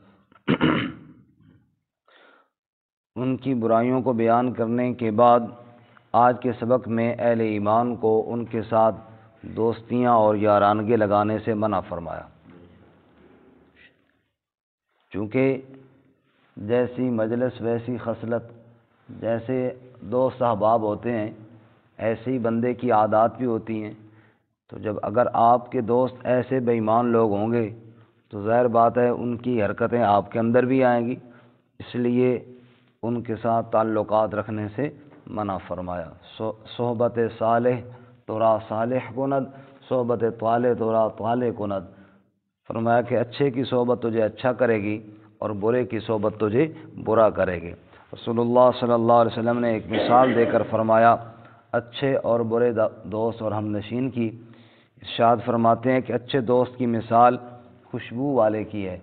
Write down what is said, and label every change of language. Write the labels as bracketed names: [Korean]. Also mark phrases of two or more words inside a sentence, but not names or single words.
[Urdu] ان کی برائیوں کو بیان کرنے کے بعد آج کے سبق میں اہل ایمان کو ان کے ساتھ دوستیاں اور یارانگی لگانے سے منع فرمایا، چونکہ جیسی مجلس ویسی خصلت، جیسے دوست احباب ہوتے ہیں ایسے ہی بندے کی عادات بھی ہوتی ہیں۔ تو جب اگر آپ کے دوست ایسے بے ایمان لوگ ہوں گے تو ظاہر بات ہے ان کی حرکتیں آپ کے اندر بھی آئیں گی، اس لیے ان کے ساتھ تعلقات رکھنے سے منع فرمایا۔ [Persian] صحبت صالح تورا صالح کند، صحبت طالح تورا طالح کند۔ [Urdu] فرمایا کہ اچھے کی صحبت تجھے اچھا کرے گی اور برے کی صحبت تجھے برا کرے گی۔ رسول اللہ صلی اللہ علیہ وسلم نے ایک مثال دے کر فرمایا اچھے اور برے دوست اور ہم نشین کی۔ ارشاد فرماتے ہیں کہ اچھے دوست کی مثال خوشبو والے کی ہے۔